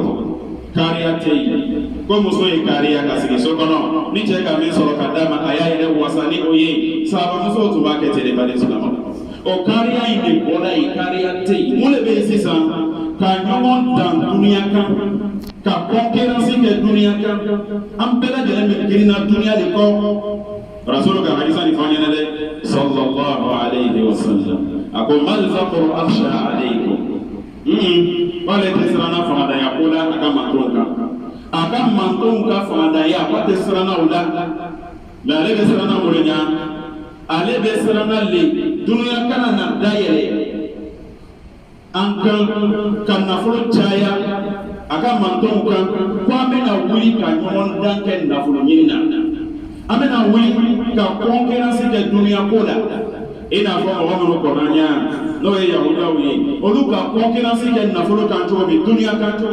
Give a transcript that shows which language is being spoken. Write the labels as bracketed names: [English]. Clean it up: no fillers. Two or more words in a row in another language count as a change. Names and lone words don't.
[Bambara] kɔnɔ kariya tɛ yen ko muso ye kariya ka sigi so kɔnɔ ni cɛ ka min sɔrɔ ka d'a ma a y'a yɛrɛ wasa ni o ye sahaba musow tun b'a kɛ ten de baden silamɛw o kariya in de bɔra yen kariya tɛ yen mun de bɛ yen sisan ka ɲɔgɔn dan duniya kan ka concurrence kɛ duniya kan an bɛɛ lajɛlen bɛ girinna duniya de kɔ rasulu ka hadisa nin fɔ an ɲɛna dɛ [Arabic] صلى الله عليه وسلم [Bambara] a ko [Arabic] ما الفقر أخشى عليكم [Bambara] k'ale tɛ siranna fangadanya ko la a ka mantonw kan a ka mantonw ka fangadanya k'o tɛ siranna o la mɛ ale bɛ siranna o de ɲa ale bɛ siranna le duniya kana na dayɛlɛ an kan ka nafolo caya a ka mantonw kan ko an bɛna wuli ka ɲɔgɔn dan kɛ nafolo ɲini na an bɛna wuli ka concurrence kɛ duniya ko la i n'a fɔ mɔgɔ minnu kɔnna ɲa n'o ye yahudiyaw ye olu ka concurrence kɛ nafolo kan cogo min duniya kan cogo